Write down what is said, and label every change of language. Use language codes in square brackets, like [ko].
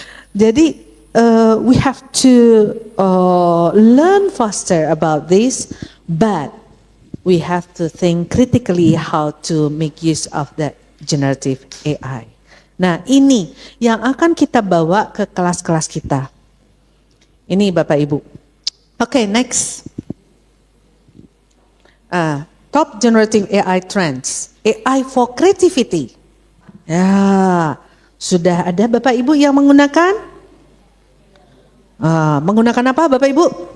[en] Jadi we have to learn faster about this, but we have to think critically how to make use of that generative AI. [id] Nah ini yang akan kita bawa ke kelas-kelas kita. Ini Bapak Ibu. [en] Okay, next. Top generative AI trends. AI for creativity. [id] Ya, sudah ada Bapak Ibu yang menggunakan? Menggunakan apa Bapak Ibu?